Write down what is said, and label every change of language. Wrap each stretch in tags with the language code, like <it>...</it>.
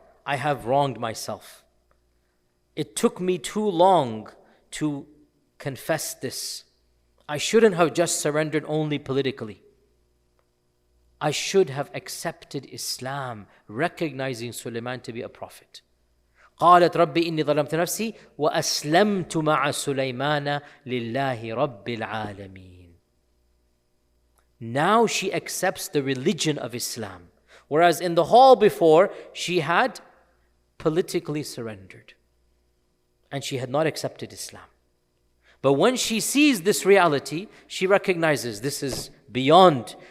<en>I have wronged myself. It took me too long to confess this. I shouldn't have just surrendered only politically. I should have accepted Islam, recognizing Sulaiman to be a prophet.</en> <ar>قالت ربي إني ظلمت نفسي وأسلمت مع سليمان لله رب العالمين.</ar> <en>Now she accepts the religion of Islam. Whereas in the hall before, she had politically surrendered. And she had not accepted Islam. But when she sees this reality, she recognizes this is beyond.</en>